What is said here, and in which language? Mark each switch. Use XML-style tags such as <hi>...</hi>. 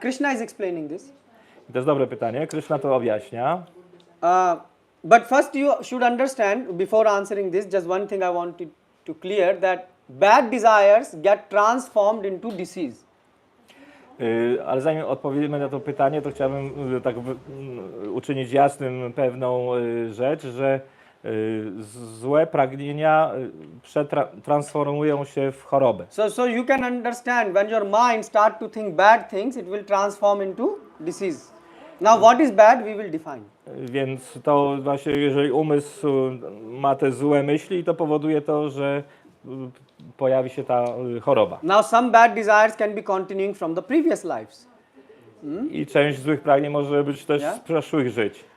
<en>Krishna is explaining this.</en> <pl>I to jest dobre pytanie. Krishna to objaśnia.</pl> <en>But first you should understand, before answering this, just one thing I want to clear, that bad desires get transformed into disease.</en> <pl>Ale zanim odpowiemy na to pytanie, to chciałbym tak uczynić jasnym pewną rzecz, że złe pragnienia transformują się w chorobę.</pl> <en>So you can understand, when your mind start to think bad things, it will transform into disease. Now what is bad, we will define.</en> <pl>Więc to właśnie, jeżeli umysł ma te złe myśli, to powoduje to, że pojawi się ta choroba.</pl> <en>Now some bad desires can be continuing from the previous lives.</en> <pl>I część złych pragnień może być też z przeszłych żyć.</pl>